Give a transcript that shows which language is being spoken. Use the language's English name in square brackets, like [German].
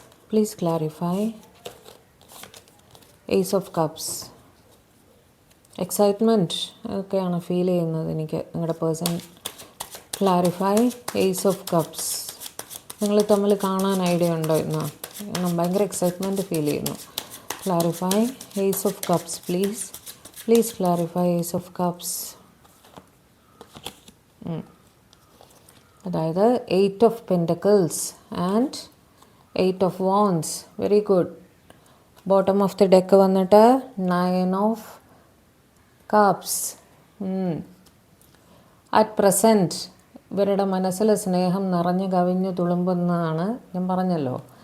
[English] Please clarify Ace of Cups. [Malayalam] Excitement ഒക്കെയാണ് feel ചെയ്യുന്നത് എനിക്ക് നിങ്ങളുടെ person. [English] Clarify Ace of Cups. [Malayalam] നിങ്ങൾ തമ്മിൽ കാണാൻ ഐഡിയ ഉണ്ടോ ഇന്ന്? ഭയങ്കര എക്സൈറ്റ്മെൻറ്റ് ഫീൽ ചെയ്യുന്നു. [English] Clarify Ace of Cups please. Please clarify Ace of Cups. അതായത് 8 of pentacles and 8 of wands. Very good. Bottom of the deck [Malayalam] വന്നിട്ട് [English] 9 of cups. At present [Malayalam] ഇവരുടെ മനസ്സിൽ സ്നേഹം നിറഞ്ഞു കവിഞ്ഞു തുളുമ്പുന്നതാണ് ഞാൻ പറഞ്ഞല്ലോ.